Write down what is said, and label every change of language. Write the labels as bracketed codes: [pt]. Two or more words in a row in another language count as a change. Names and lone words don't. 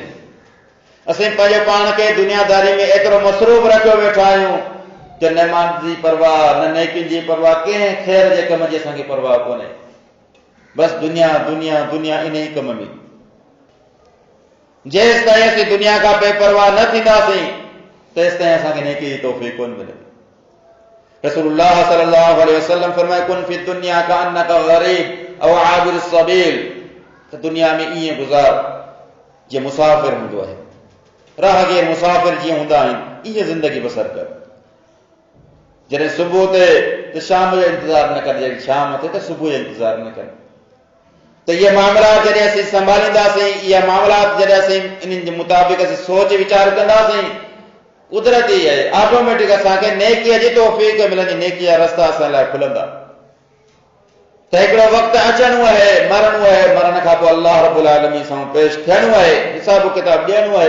[sd] असीं पंहिंजे पाण खे दुनियादारी में एतिरो मसरूफ़ रखियो वेठा आहियूं जो न मान जी परवाह, न नेकियुनि जी परवाह, कंहिं ख़ैर जे कम जी असांखे परवाह कोन्हे। बसि दुनिया दुनिया दुनिया इन ई कम में। जेसि ताईं असीं दुनिया खां बेपरवाह न थींदासीं तेसि ताईं असांखे नेकी जी तौफ़ीक़ कोन मिले। [ar] رسول الله صلى الله عليه وسلم [sd] फरमाए [ar] كن في الدنيا كأنك غريب أو عابر سبيل, [sd] त दुनिया में ईअं गुज़ार जीअं मुसाफ़िर हूंदो आहे, राहगीर मुसाफ़िर जीअं हूंदा आहिनि, ईअं ज़िंदगी बसर कर। जॾहिं सुबुह ते तो शाम जो इंतजार न कर, शाम थे तो सुबह इंतजार न कर। तो ये मामला जॾहिं असीं संभालींदासीं, इहा मामला जॾहिं असीं इन जे मुताबिक़ असीं सोच वीचार कंदासीं, कुदरती है ऑटोमेटिक असांखे नेकीअ जी तौफ़ीक़ मिलंदी, नेकीअ जा रस्ता असां लाइ खुलंदा। त हिकिड़ो वक़्तु अचणो आहे, मरणो आहे, मरण खां पोइ [ar] الله رب العالمين [sd] सां पेश थियणो आहे, हिसाब किताब ॾियणो आहे।